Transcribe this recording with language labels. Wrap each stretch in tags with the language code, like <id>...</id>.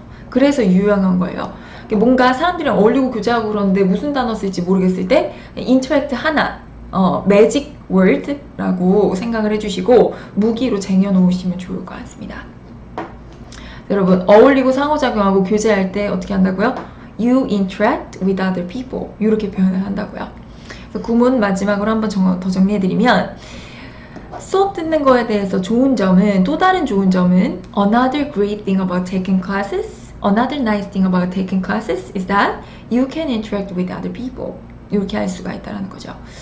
<ko>그래서 유용한 거예요. 뭔가 사람들이랑 어울리고 교제하고 그러는데 무슨 단어 쓸지 모르겠을 때 interact 하나 매직 word라고 생각을 해주시고 무기로 쟁여놓으시면 좋을 것 같습니다. 여러분, 어울리고 상호작용하고 교제할 때 어떻게 한다고요?</ko> <en>You interact with other people</en> <ko>이렇게 표현을 한다고요. 그래서 구문 마지막으로 한번 더 정리해드리면, 수업 듣는 거에 대해서 좋은 점은, 또 다른 좋은 점은</ko> <en>another great thing about taking classes, another nice thing about taking classes is that you can interact with other people</en> <ko>이렇게 할 수가 있다는 거죠.</ko>